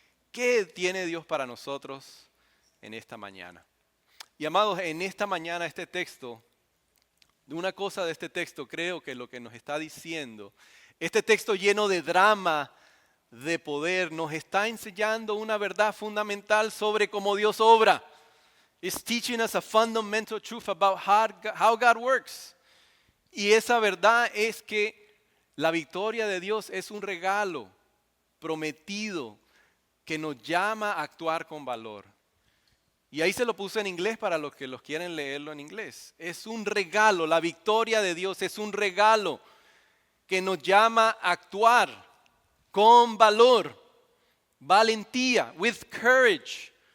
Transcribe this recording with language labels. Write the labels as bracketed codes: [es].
[es] ¿Qué tiene Dios para nosotros en esta mañana? Y amados, en esta mañana este texto, una cosa de este texto creo que lo que nos está diciendo, este texto lleno de drama, de poder, nos está enseñando una verdad fundamental sobre cómo Dios obra. [en] It's teaching us a fundamental truth about how God works. [es] Y esa verdad es que la victoria de Dios es un regalo prometido que nos llama a actuar con valor. Y ahí se lo puse en inglés para los que los quieren leerlo en inglés. Es un regalo, la victoria de Dios es un regalo que nos llama a actuar con valor, valentía, [en] with courage.